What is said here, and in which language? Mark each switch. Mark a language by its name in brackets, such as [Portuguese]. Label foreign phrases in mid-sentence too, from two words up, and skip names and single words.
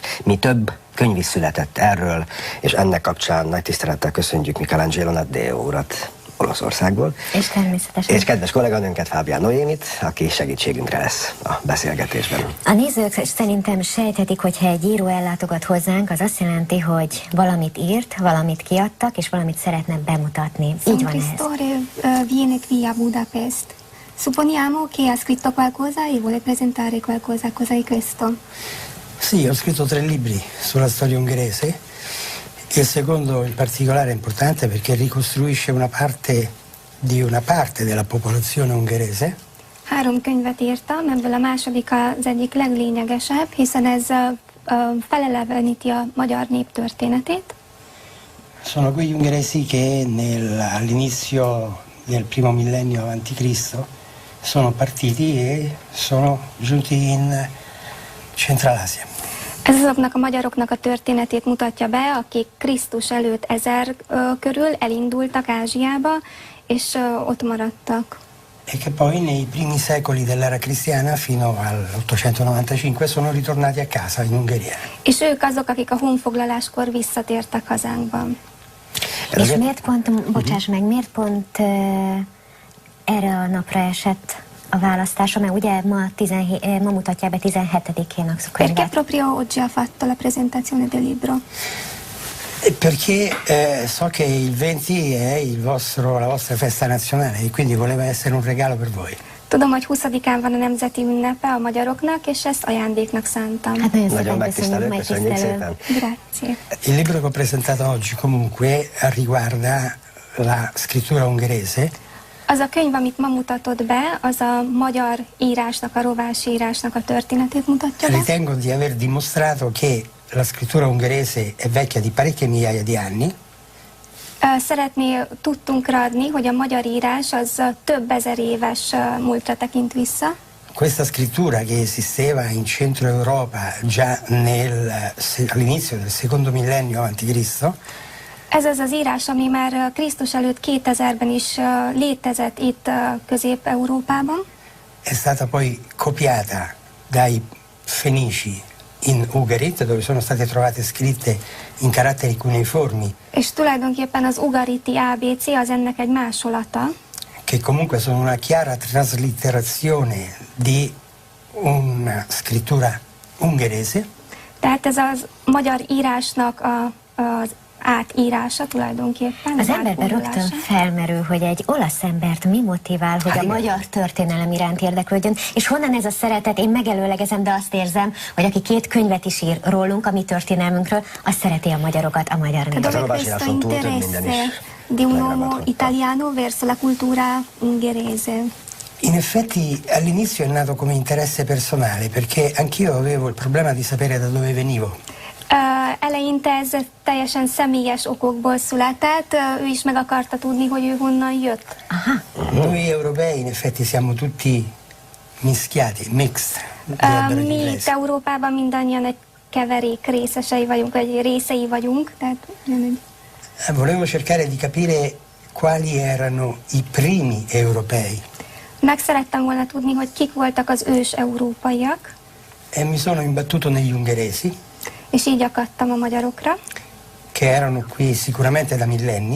[Hungarian] Mi több könyv is született erről, és ennek kapcsán nagy tisztelettel köszönjük Michelangelo Naddeo urat Olaszországból. És természetesen. És kedves kolléganőnket, Fábián Noémit, aki segítségünkre lesz a beszélgetésben. A nézők szerintem sejthetik, hogyha egy író ellátogat hozzánk, az azt jelenti, hogy valamit írt, valamit kiadtak, és valamit szeretne bemutatni. Így van ez. [Italian] Viene qui a Budapest. Supponiamo che ha scritto qualcosa e vuole presentare qualcosa. Cos'è questo? Sì, ho scritto 3 libri sulla storia ungherese. Il secondo in particolare è importante perché ricostruisce una parte della popolazione ungherese. [Hungarian] 3 könyvet írtam, ebből a második az egyik leglényegesebb, hiszen ez feleleveníti a magyar nép történetét. [Italian] Sono quegli ungheresi che all'inizio del primo millennio avanti Cristo sono partiti e sono giunti in Central-Asia. [Hungarian] Ez azoknak a magyaroknak a történetét mutatja be, akik Krisztus előtt 1000 körül elindultak Ázsiába, és ott maradtak. [Italian] E che poi nei primi secoli dell'era cristiana fino all'895 sono ritornati a casa in Ungheria. [Hungarian] És ők azok, akik a honfoglaláskor visszatértek hazánkban. És miért pont, bocsáss meg, miért pont erre a napra esett a választása, mert ugye ma mutatják be 17-én a könyvet. [Italian] Perché proprio oggi ha fatto la presentazione del libro? Perché so che il 20 è la vostra festa nazionale e quindi voleva essere un regalo per voi. [Hungarian] Tudom, hogy 20-án van a nemzeti ünnepe a magyaroknak, és ezt ajándéknak szántam. Hát nagyon megtisztelő, köszönjük szépen. [Italian] Grazie. Il libro che ho presentato oggi comunque riguarda la scrittura ungherese. [Hungarian] Az a könyv, amit ma mutatod be, az a magyar írásnak, a rovásírásnak a történetét mutatja be. [Italian] Ritengo di aver dimostrato che la scrittura ungherese è vecchia di parecchie migliaia di anni. [Hungarian] Tudtunk adni, hogy a magyar írás az több ezer éves múltra tekint vissza. [Italian] Questa scrittura che esisteva in centro Europa già all'inizio del secondo millennio avanti Cristo. [Hungarian] Ez az az írás, ami már Krisztus előtt 2000-ben is létezett itt Közép-Európában. [Italian] È stata poi copiata dai Fenici in Ugarit, dove sono state trovate scritte in caratteri cuneiformi. [Hungarian] És tulajdonképpen az ugariti ABC az ennek egy másolata. [Italian] Che comunque sono una chiara traslitterazione di una scrittura ungherese. [Hungarian] Tehát ez az magyar írásnak az átírása tulajdonképpen. Az emberben rögtön felmerül, hogy egy olasz embert mi motivál, hogy a magyar történelem iránt érdeklődjön, és honnan ez a szeretet? Én megelőlegezem, de azt érzem, hogy aki 2 könyvet is ír rólunk, a mi történelmünkről, azt szereti a magyarokat, a magyar népet. A rovásíráson túl több minden is [Italian] di un uomo italiano verso la cultura ungherese. In effetti all'inizio è nato come interesse personale, perché anch'io avevo il problema di sapere da dove venivo. [Hungarian] Eleinte ez teljesen személyes okokból született, ő is meg akarta tudni, hogy ő honnan jött. [Italian] Noi europei in effetti siamo tutti mischiati, mixed. [Hungarian] Mi itt Európában mindannyian egy keverék részesei vagyunk, vagy részei vagyunk. Tehát, [Italian] volevo cercare di capire quali erano i primi europei. [Hungarian] Meg szerettem volna tudni, hogy kik voltak az ős európaiak. [Italian] E mi sono imbattuto negli ungheresi. [Hungarian] És így akadtam a magyarokra. [Italian] Che erano qui sicuramente da millenni.